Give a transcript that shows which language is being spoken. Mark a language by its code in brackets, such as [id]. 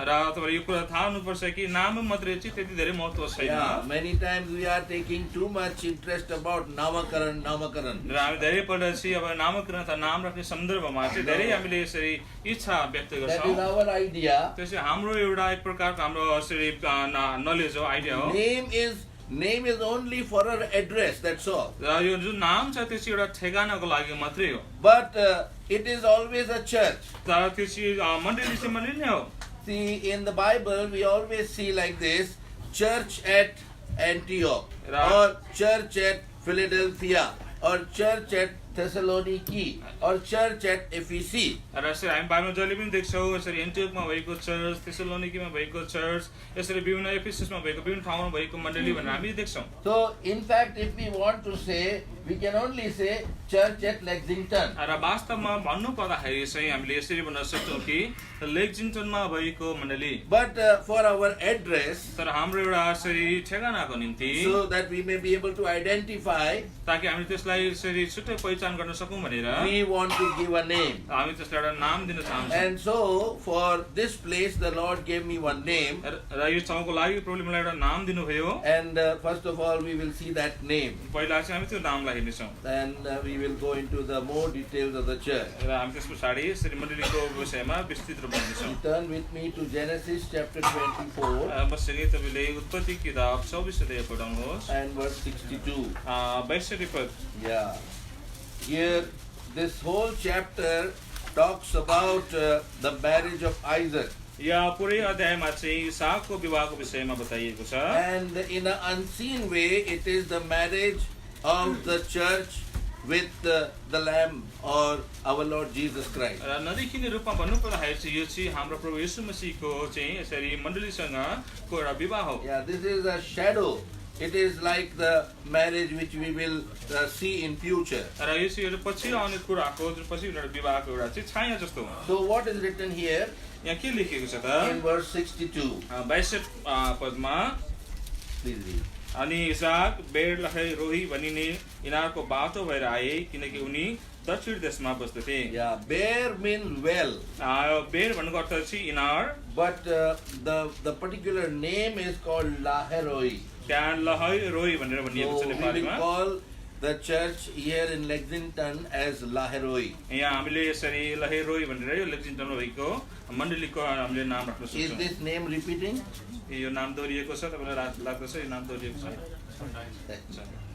[ne] र तपाईहरु यो कुरा थाहा हुनुपर्छ कि नाम मात्रै चाहिँ त्यति धेरै महत्त्व छैन [en] Yeah, many times we are taking too much interest about Namakaran. [ne] र हामी धेरै पल्ट चाहिँ अब नामकरण अथवा नाम राख्ने सन्दर्भमा चाहिँ धेरै हामीले यसरी इच्छा व्यक्त [en] That [ne] गर्छौं [en] is our idea. [ne] त्यसै हाम्रो एउटा एक प्रकारको हाम्रो यसरी नलेज हो आइडिया हो [en] Name is only for our address, that's all. [ne] र यो जुन नाम छ त्यो चाहिँ एउटा ठेगानाको लागि मात्रै हो [en] But it is always a church. [ne] तर त्यो चाहिँ मण्डली चाहिँ मण्डली नै हो [en] See, in the Bible, we always see like this, church at Antioch, or church at Philadelphia, or church at Thessaloniki, or church at Ephesus. [ne] र यसरी हामी बाइबलमा जहिले पनि देख्छौँ यसरी एन्टियोकमा भएको चर्च थेसलोनिकीमा भएको चर्च यसरी विभिन्न एफिससमा भएको विभिन्न ठाउँमा भएको मण्डली भनेर हामी देख्छौँ [en] So, in fact, if we want to say, we can only say church at Lexington. [ne] र वास्तवमा भन्नु पर्दाखेरि चाहिँ हामीले यसरी भन्न सक्छौँ कि लेक्जिङटनमा भएको मण्डली [en] But for our address, [ne] तर हाम्रो एउटा यसरी ठेगानाको निम्ति [en] so that we may be able to identify, [ne] ताकि हामी त्यसलाई यसरी छुट्टै पहिचान गर्न सकौँ भनेर [en] we want to give a name. [ne] हामी त्यसलाई एउटा नाम दिन चाहन्छौँ [en] And so, for this place, the Lord gave me one name. [ne] र यो ठाउँको लागि प्रभुले मलाई एउटा नाम दिनुभयो [en] And first of all, we will see that name. [ne] पहिला चाहिँ हामी त्यो नामलाई हेर्नेछौँ [en] And we will go into the more details of the church. [ne] र हामी त्यस पछाडि यसरी मण्डलीको विषयमा विस्तृत रूपमा हेर्नेछौँ [en] Turn with me to Genesis chapter 24 [ne] मसँगै तपाईँले उत्पत्ति किताब 24 अध्याय पढाउनुहोस् [en] and verse 62. [ne] 62 पद [en] Yeah. Here, this whole chapter talks about the marriage of Isaac. [ne] यहाँ पुरै अध्यायमा चाहिँ इसाकको विवाहको विषयमा बताइएको छ [en] And in an unseen way, it is the marriage of the church with the Lamb or our Lord Jesus Christ. [ne] र नदेखिने रूपमा भन्नु पर्दाखेरि चाहिँ यो चाहिँ हाम्रो प्रभु येशू मसीहको चाहिँ यसरी मण्डलीसँगको एउटा विवाह हो [en] Yeah, this is a shadow. It is like the marriage which we will see in future. [ne] र यो चाहिँ पछि आउने कुराको जुन पछि एउटा विवाहको एउटा चाहिँ छाया जस्तो हो [en] So what is written here [ne] यहाँ के लेखिएको छ त [en] in verse 62? [ne] 62 पदमा [en] Please read. [ne] अनि इसाक बेर लहै रोही भनिने इनारको बाटो भएर आए किनकि उनी दक्षिण देशमा बस्दथे [en] Yeah, bear means well. [ne] बेर भन्नुको अर्थ चाहिँ इनार [en] But the particular name is called Laheroi. [ne] त्यहाँ लहै रोही भनेर भनिएको छ [en] So we will [ne] नेपालीमा [en] call the church here in Lexington as Laheroi. [ne] यहाँ हामीले यसरी लहै रोही भनेर यो लेक्जिङटनमा भएको मण्डलीको हामीले नाम राख्न [en] Is [ne] सक्छौँ [en] this name repeating? [ne] यो नाम दोहोरिएको छ तपाईँलाई लाग्दछ यो नाम दोहोरिएको छ